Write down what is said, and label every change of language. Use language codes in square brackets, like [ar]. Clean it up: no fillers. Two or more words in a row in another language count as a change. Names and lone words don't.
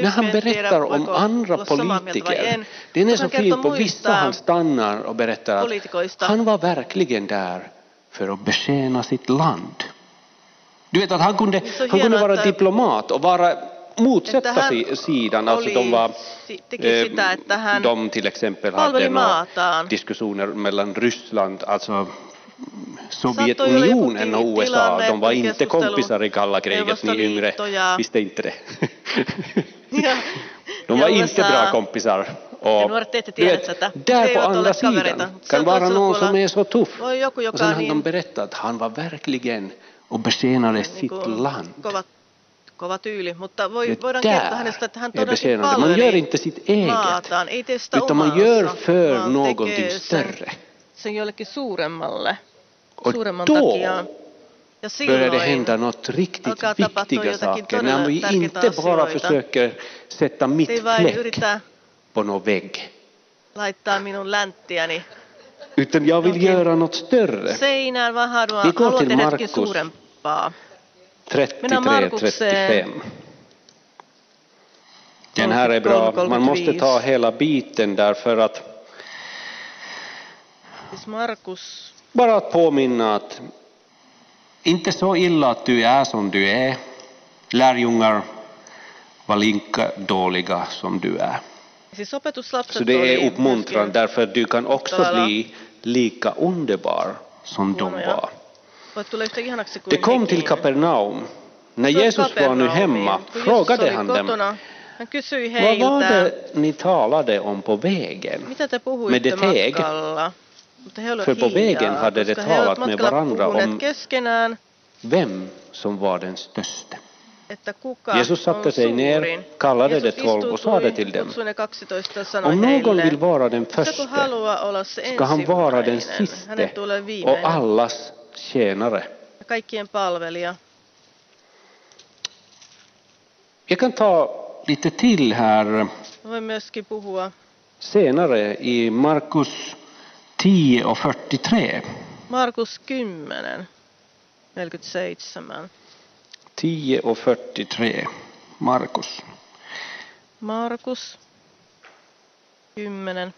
[sv] när han [fi] en tiedä, [sv] berättar om [fi] voiko [sv] andra [fi] olla samaa mieltä vai [sv] politiker, [fi] en. [sv] det är [fi] Mutta [sv] så [fi] hän [sv] fint, [fi] kertoo [sv] på vissa [fi] muista [sv] han stannar och berättar att [fi] poliitikoista. [sv] han var verkligen där för att betjäna sitt land. Du vet att han kunde [fi] hienoa, [sv] vara [fi] että- [sv] diplomat och vara motsätta [fi] Että hän [sv] sidan. Alltså [fi] oli- [sv] de var, [fi] teki sitä, että hän [sv] de till exempel [fi] palveli [sv] hade några [fi] maataan. [sv] diskussioner mellan Ryssland, alltså [fi] Saattoi olla joku [sv] Sovjetunionen och USA. [fi] tilanne, [sv] De var [fi] kun [sv] inte [fi] keskustelu [sv] kompisar i kalla kriget, ni yngre [fi] Neuvostoliitto ja- [sv] visste inte det. [fi] Ja, [sv] De [fi] ja [sv] var inte [fi] USA. [sv] bra kompisar. [fi] Ja [sv] Och [fi] nuoret ette [sv] du [fi] tiedä [sv] vet, [fi] tätä. [sv] där [fi] He [sv] på [fi] eivät [sv] andra [fi] ole kavereita. [sv] sidan [fi] Se [sv] kan [fi] on [sv] vara [fi] toisella [sv] någon som [fi] puolella. [sv] är så tuff. [fi] Voi joku, [sv] Och [fi] joka [sv] sen [fi] on [sv] har de [fi] niin, [sv] berättat att han var verkligen och betjänade [fi] niin [sv] sitt [fi] kuin [sv] land. [fi] kova tyyli, mutta [sv] Det [fi] voidaan [sv] där [fi] kertoa hänestä, että hän [sv] är [fi] todellakin [sv] betjänande. Man gör [fi] palveli [sv] inte sitt eget, [fi] maataan. Ei tee sitä [sv] utan man [fi] omaansa, [sv] gör för [fi] vaan [sv] någonting [fi] tekee [sv] större. [fi] sen jollekin suuremmalle, [sv] Och [fi] suuremman [sv] då [fi] takia. Ja [sv] börjar det [fi] silloin [sv] hända något riktigt [fi] alkaa tapahtua [sv] viktiga [fi] jotakin [sv] saker. [fi] todella [sv] När vi [fi] tärkeitä [sv] inte bara [fi] asioita. [sv] försöker sätta mitt [fi] ei vain [sv] fläck [fi] yritä [sv] på någon vägg. [fi] laittaa minun länttiäni [sv] Utan jag vill göra något större. [fi] Seinään, vaan [sv] Vi går [fi] haluan [sv] till [fi] tehdä jotakin [sv] Markus [fi] suurempaa. [sv] 33-35. Den här är bra. Man måste ta hela biten därför att Markus. bara att påminna att inte så illa att du är som du är. Lärjungar var lika dåliga som du är. [fi] Siis opetuslapset [sv] Så det [fi] oli [sv] är uppmuntran [fi] myöskin [sv] därför att du kan också bli lika underbar som de var. [fi] voit tulla yhtä ihanaksi kuin [sv] Det kom till [fi] hekin. [sv] Kapernaum. När [fi] Se on [sv] Jesus var nu hemma [fi] Kun [sv] frågade [fi] Jeesus [sv] han [fi] oli [sv] dem, [fi] kotona, hän kysyi [sv] vad var [fi] heiltä, [sv] det ni talade om på vägen? [fi] mitä te [sv] Med [fi] puhuitte [sv] det teg. [fi] matkalla? Mutta he olivat [sv] För på vägen [fi] hiljaa, [sv] hade de [fi] koska he olivat [sv] talat med [fi] matkalla [sv] varandra [fi] puhuneet [sv] om [fi] keskenään, [sv] vem som var den störste. [fi] että kuka [sv] Jesus satte [fi] on [sv] sig ner, [fi] suurin. [sv] kallade de [fi] Jeesus [sv] 12 och sade [fi] istutui, [sv] till dem, [fi] kutsui ne 12 ja sanoi [sv] om någon [fi] heille, [sv] vill vara den [fi] se kun [sv] förste [fi] haluaa olla se [sv] ska han vara den [fi] ensimmäinen, [sv] siste [fi] hänen tulee [sv] och [fi] viimeinen [sv] allas tjänare. [fi] ja kaikkien palvelija. [sv] Jag kan ta lite till här [fi] Voin myöskin puhua [sv] senare i Markus 10 och 43. [fi] Markus 10, 47. [sv] 10 och 43. Markus. Markus 10.